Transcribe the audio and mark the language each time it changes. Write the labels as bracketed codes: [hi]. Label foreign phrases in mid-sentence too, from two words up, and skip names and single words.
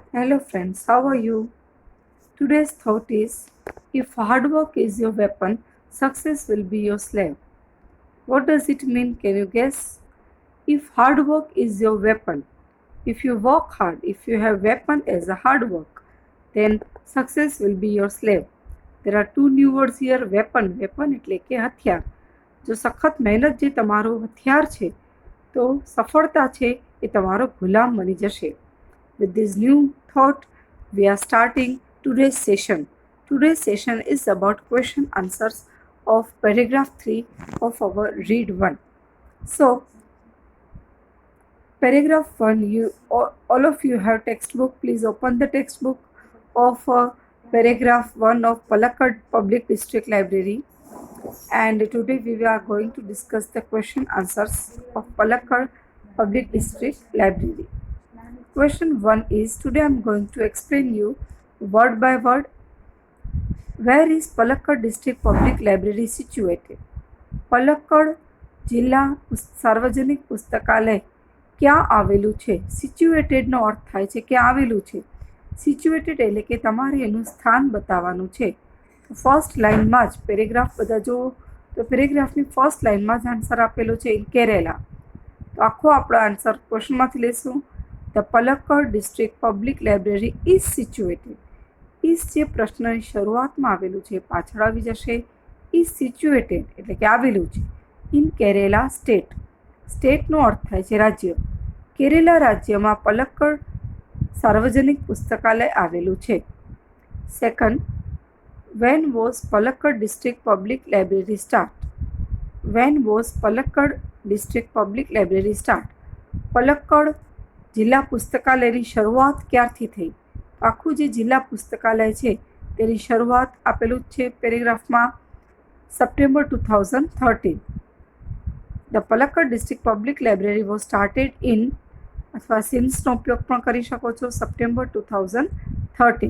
[en] Hello friends, how are you? Today's thought is if hard work is your weapon, success will be your slave. What does it mean? Can you guess? If hard work is your weapon, if you work hard, if you have weapon as a hard work, then success will be your slave. There are two new words here, weapon. [gu] Weapon એટલે કે હથિયાર. જો સખત મહેનત જે તમારો હથિયાર છે, તો સફળતા છે એ તમારો ગુલામ બની જશે. [en] With this new thought, we are starting today's session. Today's session is about question answers of paragraph 3 of our read 1. So, paragraph 1, all of you have textbook. Please open the textbook of paragraph 1 of Palakkad Public District Library. And today we are going to discuss the question answers of Palakkad Public District Library. Question 1 is, today I am going to explain you word by word. Where is Palakkad District Public Library situated? [gu] Palakkad જિલ્લા સાર્વજનિક પુસ્તકાલય ક્યાં આવેલું છે? સિચ્યુએટેડનો અર્થ થાય છે કે આવેલું છે. સિચ્યુએટેડ એટલે કે તમારે એનું સ્થાન બતાવવાનું છે. ફર્સ્ટ લાઇનમાં જ પેરેગ્રાફ બધા જુઓ તો પેરેગ્રાફની ફર્સ્ટ લાઇનમાં જ આન્સર આપેલો છે ઇન કેરેલા. તો આખો આપણો આન્સર ક્વેશ્ચનમાંથી લેશું. [en] The Palakkad District Public Library is situated. [gu] Is જે પ્રશ્નની શરૂઆતમાં આવેલું છે પાછળ આવી જશે. [en] is situated [gu] એટલે કે આવેલું છે [en] in Kerala state. [gu] સ્ટેટનો અર્થ થાય છે રાજ્ય. કેરેલા રાજ્યમાં પલક્કડ સાર્વજનિક પુસ્તકાલય આવેલું છે. સેકન્ડ, [en] when was Palakkad District Public Library start? When was Palakkad District Public Library start? [gu] પલક્કડ જિલ્લા પુસ્તકાલયની શરૂઆત ક્યારથી થઈ? આખું જે જિલ્લા પુસ્તકાલય છે તેની શરૂઆત આપેલું જ છે પેરેગ્રાફમાં, સપ્ટેમ્બર 2013. [en] The Palakkad District Public Library was started in, [gu] અથવા સિન્સનો ઉપયોગ પણ કરી શકો છો, સપ્ટેમ્બર 2013.